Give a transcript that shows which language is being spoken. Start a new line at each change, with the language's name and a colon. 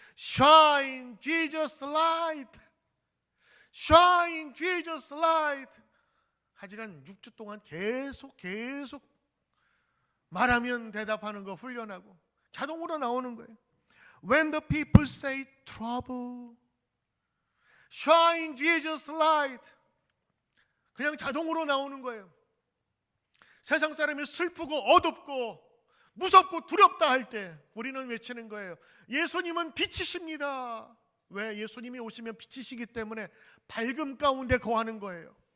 English: Shine Jesus light, Shine Jesus light.
Korean: 하지만 6주 동안 계속 말하면 대답하는 거 훈련하고 자동으로 나오는 거예요.
English: When the people say trouble, Shine Jesus light.
Korean: 그냥 자동으로 나오는 거예요. 세상 사람이 슬프고 어둡고 무섭고 두렵다 할 때 우리는 외치는 거예요. 예수님은 빛이십니다. 왜? 예수님이 오시면 빛이시기 때문에 밝음 가운데 거하는 거예요.